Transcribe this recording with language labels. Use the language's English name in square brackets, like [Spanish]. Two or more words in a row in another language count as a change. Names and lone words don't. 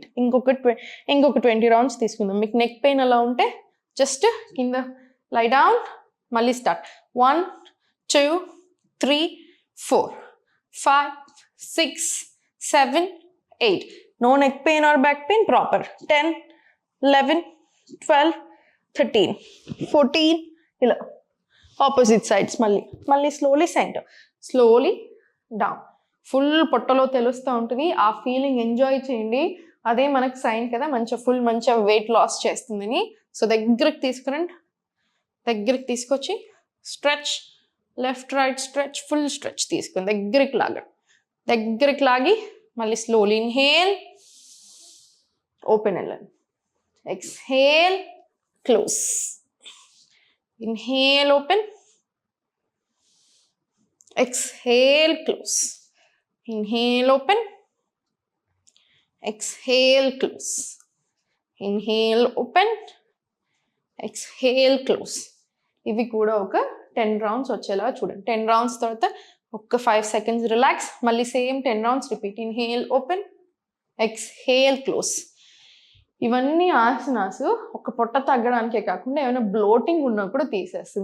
[Telugu] ఇంకొక 20 రౌండ్స్ తీసుకుందాం. మీకు [English] neck pain [Telugu] అలా ఉంటే జస్ట్ కింద [English] lie down. [Telugu] మళ్ళీ స్టార్ట్. 1, 2, 3, 4, 5, 6, 7, 8. [English] No neck pain or back pain, proper. 10, 11, 12, 13, 14. [Telugu] ఇలా [English] opposite sides. [Telugu] మళ్ళీ [English] slowly center, slowly down. [Telugu] ఫుల్ పొట్టలో తెలుస్తూ ఉంటుంది. ఆ [English] feeling enjoy [Telugu] చేయండి. అదే మనకు సైన్ కదా మంచిగా [English] weight loss [Telugu] చేస్తుందని. సో దగ్గరికి తీసుకురండి. దగ్గరికి తీసుకొచ్చి [English] stretch, left right stretch, full stretch [Telugu] తీసుకుని దగ్గరికి లాగి మళ్ళీ [English] slowly inhale, open [Telugu] వెళ్ళండి. [English] Exhale, close. Inhale, open. Exhale, close. Inhale, open. Exhale, close. Inhale, open. Exhale, close. [Telugu] ఇవి కూడా ఒక 10 రౌండ్స్ వచ్చేలా చూడండి. 10 రౌండ్స్ తర్వాత ఒక 5 [English] seconds relax. [Telugu] మళ్ళీ [English] same 10 rounds repeat. inhale, open. Exhale, close. [Telugu] ఇవన్నీ ఆసనాస్ ఒక పొట్ట తగ్గడానికే కాకుండా ఏమైనా బ్లోటింగ్ ఉన్నా కూడా తీసేస్తుంది.